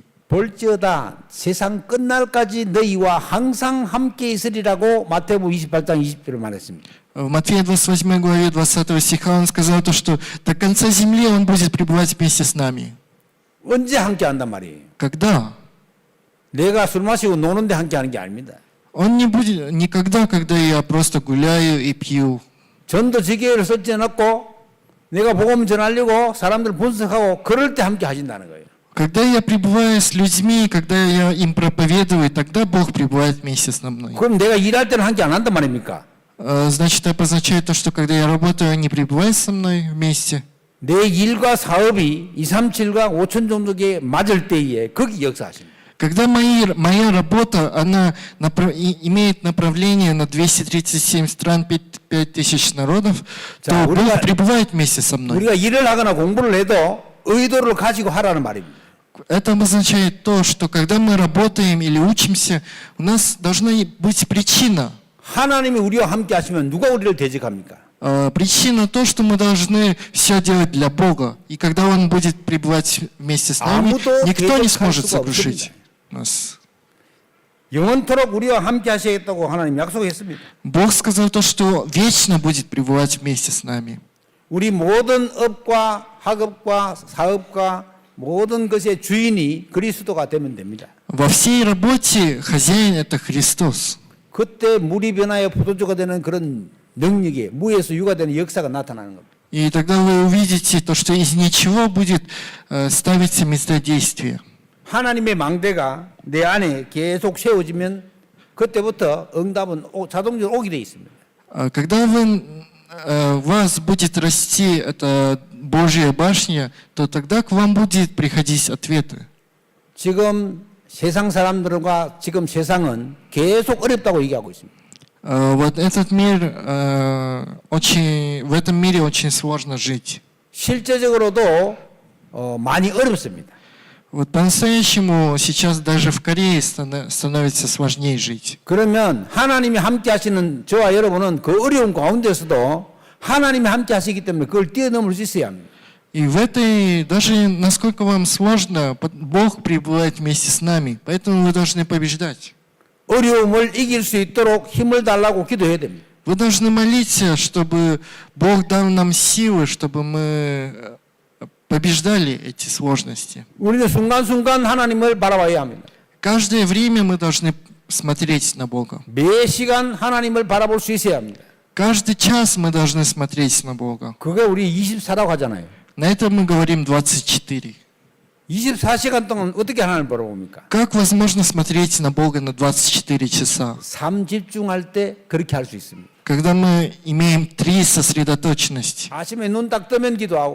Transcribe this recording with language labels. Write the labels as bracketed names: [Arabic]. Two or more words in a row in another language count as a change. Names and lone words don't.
[Korean] 볼지어다 세상 끝날까지 너희와 항상 함께 있으리라고 마태복음 28장 20절을 말했습니다. [Russian] В Матфея 28 главе 20 стиха Он сказал то, что до конца земли Он будет пребывать вместе с нами. [Korean] 언제 함께 한단 말이에요? [Russian] Когда? [Korean] 내가 술 마시고 노는데 함께 하는 게 아닙니다. [Russian] Он не будет никогда, когда я просто гуляю и пью. [Korean] 전도 지교회를 설치해놓고 내가 복음 전하려고 사람들 분석하고 그럴 때 함께 하신다는 거예요. [Russian] Когда я пребываю с людьми, когда я им проповедую, тогда Бог пребывает вместе со мной. [Korean] 그럼 내가 일할 때는 함께 안 한단 말입니까? [Russian] Значит, это означает то, что когда я работаю, они пребывают со мной вместе. [Korean] 내 일과 사업이 237과 5천 종족에 맞을 때에 거기 역사하십니다. [Russian] Когда моя работа, она имеет направление на 237 стран, 5000 народов, [Korean] 자, [Russian] то Бог пребывает вместе со мной. [Korean] 우리가 일을 하거나 공부를 해도 의도를 가지고 하라는 말입니다. [Russian] Это обозначает то, что когда мы работаем или учимся, у нас должна быть причина. [Korean] 하나님이 우리와 함께 하시면 누가 우리를 대적합니까? [Russian] Причина то, что мы должны все делать для Бога. И когда Он будет пребывать вместе с нами, [Korean] 아무도 [Russian] никто не [Korean] 대적할 [Russian] сможет [Korean] 수가 [Russian] сокрушить нас. [Korean] 영원토록 우리와 함께 하시겠다고 하나님 약속했습니다. [Russian] Бог сказал то, что вечно будет пребывать вместе с нами. [Korean] 우리 모든 업과 학업과 사업과 모든 것의 주인이 그리스도가 되면 됩니다. [Russian] Во всей работе хозяин – это Христос. [Korean] 그때 물이 변하여 포도주가 되는 그런 능력이 무에서 유가 되는 역사가 나타나는 겁니다. [Russian] И тогда вы увидите то, что из ничего будет ставиться место [Korean] 하나님의 망대가 내 안에 계속 세워지면 그때부터 응답은 자동적으로 오게 돼 있습니다. [Russian] Когда у вас будет расти эта Божья башня, то тогда к вам будет приходить ответы. [Korean] 지금 세상 사람들과 지금 세상은 계속 어렵다고 얘기하고 있습니다. [Russian] Вот этот мир, в этом мире очень сложно жить. [Korean] 실제적으로도 많이 어렵습니다. [Russian] Вот по-настоящему сейчас даже в Корее становится сложнее жить. [Korean] 그러면 하나님이 함께 하시는 저와 여러분은 그 어려운 가운데서도 하나님이 함께 하시기 때문에 그걸 뛰어넘을 수 있어야 합니다. [Russian] И в этой, даже насколько вам сложно, Бог пребывает вместе с нами. Поэтому вы должны побеждать. [Korean] 어려움을 이길 수 있도록 힘을 달라고 기도해야 됩니다. [Russian] Вы должны молиться, чтобы Бог дал нам силы, чтобы мы побеждали эти сложности. [Korean] 우리는 순간순간 하나님을 바라봐야 합니다. [Russian] Каждое время мы должны смотреть на Бога. [Korean] 매 시간 하나님을 바라볼 수 있어야 합니다. [Russian] Каждый час мы должны смотреть на Бога. [Korean] 그게 우리 24라고 하잖아요. [Russian] На этом мы говорим 24. [Korean] 24시간 동안 어떻게 하나님을 바라봅니까? [Russian] Как возможно смотреть на Бога на 24 часа? [Korean] 삶 집중할 때 그렇게 할 수 있습니다. [Russian] Когда мы имеем три сосредоточенности. [Korean] 아침에 눈 딱 뜨면 기도하고,